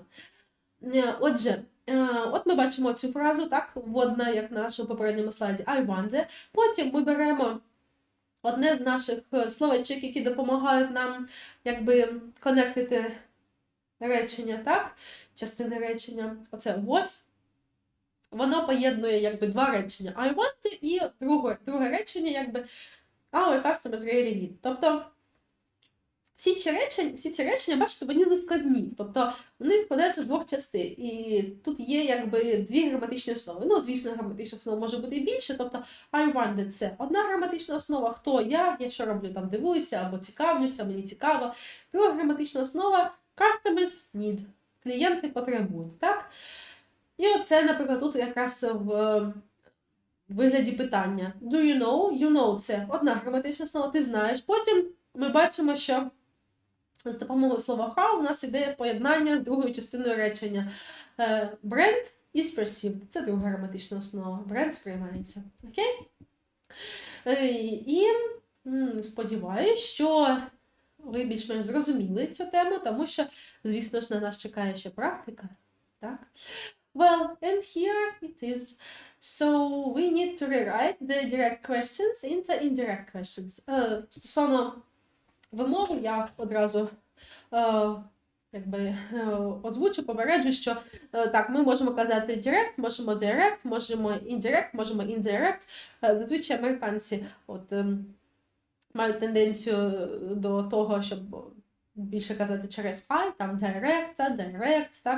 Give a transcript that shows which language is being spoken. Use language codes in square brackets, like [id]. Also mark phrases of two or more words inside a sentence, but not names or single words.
[uk] Отже, от ми бачимо цю фразу, так, вводна, як на нашому попередньому слайді, [en] I wonder. [uk] Потім ми беремо одне з наших словечок, які допомагають нам, конектити речення, так? Частини речення. Оце what. Воно поєднує якби два речення. [en] I want [uk] і друге речення якби [en] our customers really need. [uk] Тобто всі ці речення, бачите, вони не складні. Тобто вони складаються з двох частин. І тут є якби дві граматичні основи. Ну, звісно, граматична основа може бути і більше. Тобто [en] I wanted – [uk] це одна граматична основа, хто я що роблю, там дивуюся або цікавлюся, мені цікаво. Друга граматична основа [en] customers need. [uk] Клієнти потребують, так? І оце, наприклад, тут якраз в вигляді питання. [en] Do you know? You know – [uk] це одна граматична основа, ти знаєш. Потім ми бачимо, що з допомогою слова how у нас іде поєднання з другою частиною речення. [en] Brand is perceived. [uk] Це друга граматична основа. Бренд сприймається. Окей? І сподіваюсь, що ви більш-менш зрозуміли цю тему, тому що, звісно ж, на нас чекає ще практика. Так? [en] Well, and here it is. So we need to rewrite the direct questions into indirect questions. [uk] Стосовно вимови я одразу озвучу, попереджу, що так, ми можемо казати direct, можемо direct, можемо indirect, можемо indirect. Зазвичай американці мають тенденцію до того, щоб більше казати через I, там direct, так.